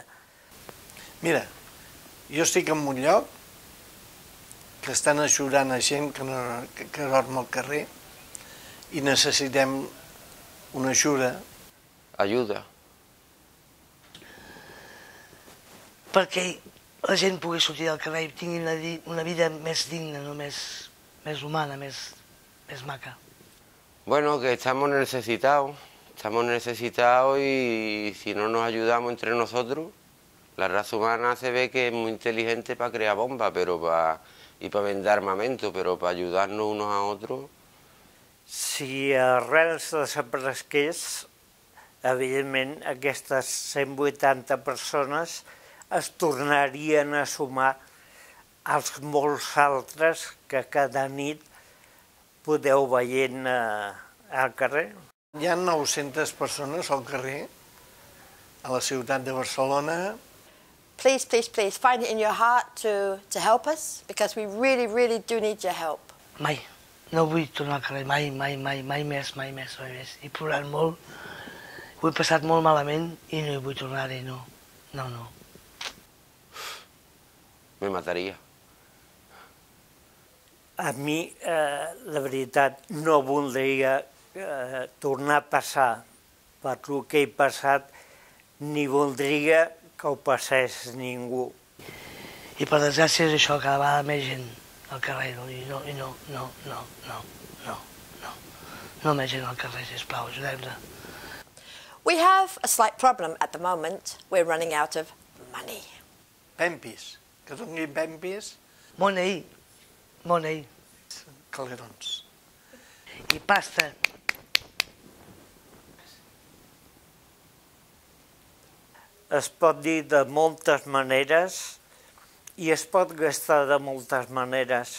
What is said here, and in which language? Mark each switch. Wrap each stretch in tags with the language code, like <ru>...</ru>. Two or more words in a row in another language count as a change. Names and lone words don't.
<ca>Mira, jo estic en un lloc que estan ajudant a gent que dorm al carrer i necessitem una ajuda. Ajuda. Perquè la gent pugui sortir del carrer i tingui una vida més digna, no? més humana, més maca.</ca> <es>Bueno, que estamos necesitados y si no nos ayudamos entre nosotros, la raza humana se ve que es muy inteligente para crear bombas y para vender armamento, pero para ayudarnos unos a otros...</es> <ca>Si Arrels desaparegués, evidentment aquestes 180 persones es tornarien a sumar als molts altres que cada nit podeu veient al carrer. Hi ha 900 persones al carrer, a la ciutat de Barcelona.</ca> <en>Please, please, please, find it in your heart to help us, because we really, really do need your help.</en> <ca>Mai. No vull tornar al carrer, mai més. He plorat molt, ho he passat molt malament i no hi vull tornar-hi, no. Me mataria. A mi, la veritat, no voldria tornar a passar per el que he passat, ni voldria que ho passés ningú. I per desgràcia és això, cada vegada més gent al carrer, no més gent al carrer, sisplau, ajudem-nos.</ca> <en>We have a slight problem at the moment. We're running out of money.</en> <ca>Pempis, que donin pempis.</ca> <en>Money.</en> <ca>Calerons. I pasta. Es pot dir de moltes maneres i es pot gastar de moltes maneres.</ca>